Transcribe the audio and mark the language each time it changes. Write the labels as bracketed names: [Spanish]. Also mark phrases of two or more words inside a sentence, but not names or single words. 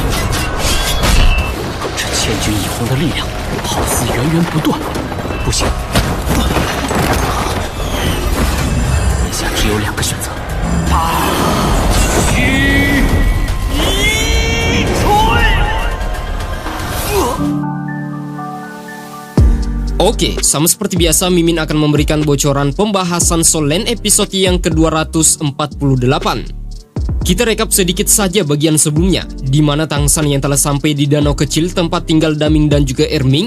[Chinese] 这千钧一红的力量，好似源源不断。不行，眼下只有2个选择。虚一锤。 [Indonesian] Oke, sama seperti biasa Mimin akan memberikan bocoran pembahasan Soul Land episode yang ke-248. Kita rekap sedikit saja bagian sebelumnya, di mana Tang San yang telah sampai di danau kecil tempat tinggal Daming dan juga Erming.